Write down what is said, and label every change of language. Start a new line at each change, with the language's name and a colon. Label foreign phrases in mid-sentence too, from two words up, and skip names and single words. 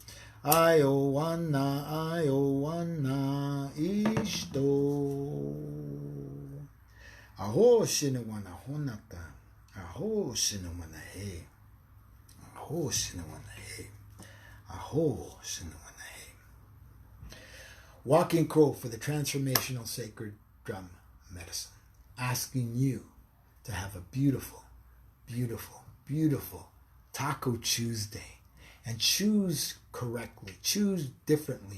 English: Iowana, Iowana, Ishto. Aho shinawana honata. Aho shinawana he. Aho shinawana he. Aho shinawana he. Walking Crow for the Transformational Sacred Drum Medicine. Asking you to have a beautiful, beautiful, beautiful Taco Tuesday. And choose correctly. Choose differently.